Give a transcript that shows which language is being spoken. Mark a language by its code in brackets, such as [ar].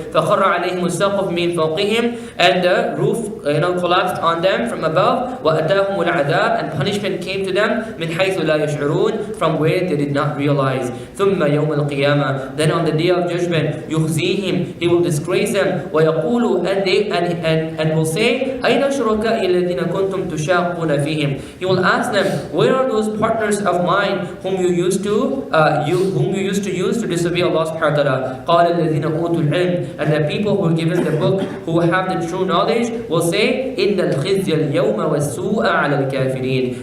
[ar] فَخَرَّ عَلَيْهِمُ السَّقْفُ مِنْ فَوْقِهِمْ. [en] And the roof collapsed on them from above. [ar] وَأَتَاهُمُ الْعَذَابُ. [en] And punishment came to them [ar] مِنْ حَيْثُ لَا يَشْعُرُونَ. [en] From where they did not realize. [ar] ثُمَّ يَوْمَ الْقِيَامَةِ. [en] Then on the day of judgment, [ar] يُخْزِيهِمْ. [en] He will disgrace them. [ar] وَيَقُولُ. [en] And will say, [ar] أَيْنَ شُرَكَائِي الَّذِينَ كُنْتُمْ تُشَاقُّونَ فِيهِمْ. [en] He will ask them, where are those partners of mine whom you used to use to disobey Allah subhanahu wa ta'ala? [ar] قَالَ الَّذِينَ أُوتُوا الْعِلْمِ. [en] And the people who are given the book, who have the true knowledge, will say, [ar] إِنَّ الْخِزْيَ الْيَوْمَ وَالسُّوءَ عَلَى الْكَافِرِينَ.